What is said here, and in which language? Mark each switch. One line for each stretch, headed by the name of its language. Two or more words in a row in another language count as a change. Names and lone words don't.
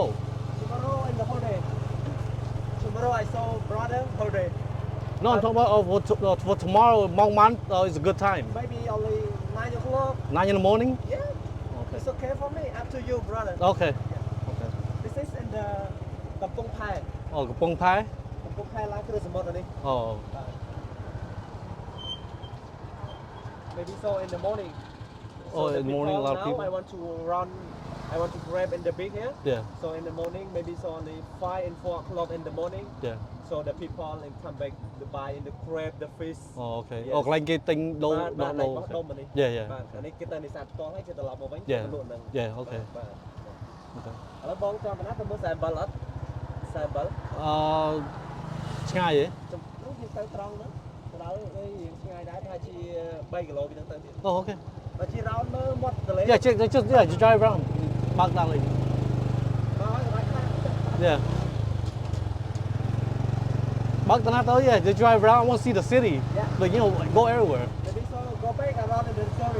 English: tomorrow in the whole day tomorrow I saw brother whole day No, I'm talking about for tomorrow. Mong Man is a good time. maybe only 9 o'clock 9 in the morning. yeah Okay. it's okay for me up to you brother Okay. Okay. this is in the កំពង់ផែ Oh, Kapong Pai.
Khmer: កំពង់ផែឡើងគ្រឿងសមុទ្រនេះ
English: Oh. maybe so in the morning Oh, the in the morning, a lot of now people. I want to run I want to grab in the big here Yeah. so in the morning maybe so only 5 and 4 o'clock in the morning Yeah. so the people and come back to buy in the crab the fish Oh, okay. Yes.
Khmer: Oh, កន្លែងគេទិញដូរ បាទ ដូរ បោះដុំនេះ
English: Yeah, yeah.
Khmer: បាទអានេះគេទៅនេសាទផ្ទាល់ហើយគេត្រឡប់មកវិញ
English: Yeah.
Khmer: ទៅលក់នឹង
English: Yeah, okay.
Khmer: បាទ
English: Okay.
Khmer: ឥឡូវបងចាំបណ្ណាទៅមើល47អត់47 ឆ្ងាយហ៎ ចំនោះយើងទៅត្រង់ហ្នឹងទៅដល់រៀងឆ្ងាយដែរប្រហែលជា3គីឡូពីហ្នឹងទៅទៀត
English: Oh, okay.
Khmer: បើជារោនមើលមាត់ទន្លេ
English: Yeah, just drive around.
Khmer: បើកដល់លេង មកហើយសម្រាប់ខាង
English: Yeah.
Khmer: បើកតាណាទៅ
English: Yeah, just drive around. I want to see the city. Yeah. Like, go everywhere. maybe so go back around in the story